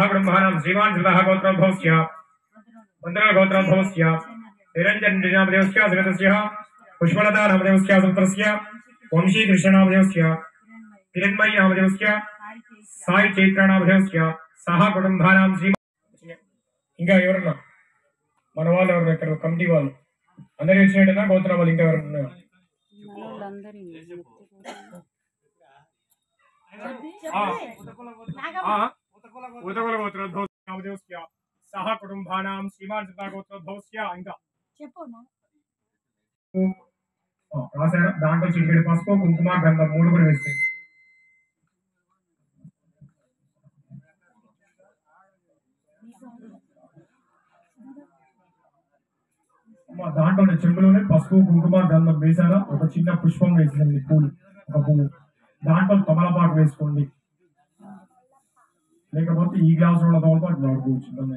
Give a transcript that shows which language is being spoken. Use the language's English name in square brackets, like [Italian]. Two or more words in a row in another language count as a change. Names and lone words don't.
[Sanskrit] कुटुम्बानां श्रीमान् श्रुतः गोत्रोद्भवस्य वन्दना गोत्रोद्भवस्य निरञ्जन नामदेवस्य समेतस्य पुष्पलता नामदेवस्य सुत्रस्य वंशी कृष्ण नामदेवस्य किरण्मयी नामदेवस्य साई चैत्र नामदेवस्य सह कुटुम्बानां श्रीमान् [Telugu] ఇంకా ఎవరన్నా మన వాళ్ళు ఎవరు ఇక్కడ కమిటీ వాళ్ళు అందరూ వచ్చినట్టేనా గోత్ర వాళ్ళు ఇంకా ఎవరు ఉన్నారు [Sanskrit] उतकुल गोत्रोद्भवस्य नामदेवस्य सह कुटुम्बानां श्रीमान् श्रुतः गोत्रोद्भवस्य [Telugu] ఇంకా రాసారా దాంట్లో చిటికెడు పసుపు కుంకుమ గంధం మూడు కూడా వేస్తే దాంట్లో చెంబులోనే పసుపు కుంకుమ గంధం వేసారా ఒక చిన్న పుష్పం వేసిందండి పూలు ఒక పువ్వు దాంట్లో తమలపాకు వేసుకోండి లేకపోతే ఈ గ్లాస్ లో తమలపాకు వాడుకోవచ్చు